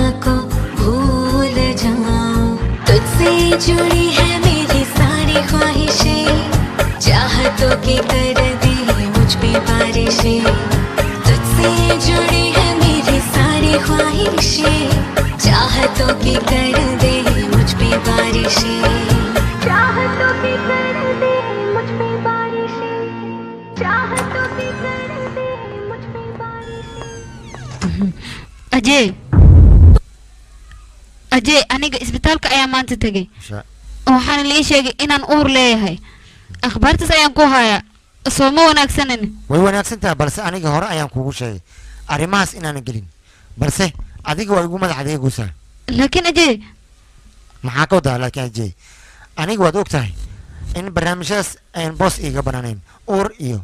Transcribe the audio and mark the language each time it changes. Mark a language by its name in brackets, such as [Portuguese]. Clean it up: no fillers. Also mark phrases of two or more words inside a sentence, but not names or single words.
[Hindi] को भूल जाऊं तुझसे जुड़ी है मेरी सारी ख्वाहिशें चाहतों की कर दे मुझ पे बारिशें तुझसे जुड़ी है मेरी सारी ख्वाहिशें चाहतों की कर दे मुझ पे बारिशें चाहतों की कर दे मुझ पे बारिशें चाहतों की कर दे मुझ पे बारिशें [Somali] अजय अजय aniga isbitaalka ayaa maanta tagay waxaan la sheegay inaan uur leeyahay akhbaartaas ayaan ku hayaa soo ma wanaagsanin way wanaagsan tahay balse aniga hore ayaan kugu sheegay arimahaas inaan gelin balse adiga waa igu madax adeegaysaa laakiin ajay maxaa ka wadaa laakiin ajay aniga waad og tahay in barnaamijyadaas aan boos iiga banaaneyn uur iyo